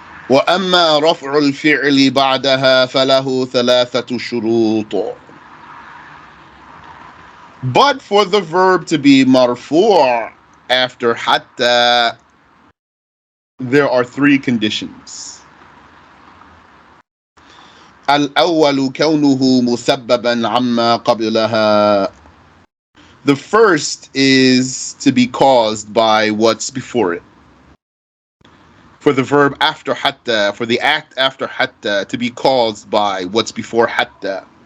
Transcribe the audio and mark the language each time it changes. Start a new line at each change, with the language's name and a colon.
Arabic: وَأَمَّا رَفْعُ الْفِعْلِ بَعْدَهَا فَلَهُ ثَلَاثَةُ شُرُوطٍ.
English: But for the verb to be marfu' after hatta, there are three conditions.
Arabic: الأول كونه مسببا عما قبلها.
English: The first is to be caused by what's before it. For the verb after hatta, for the act after hatta, to be caused by what's before hatta.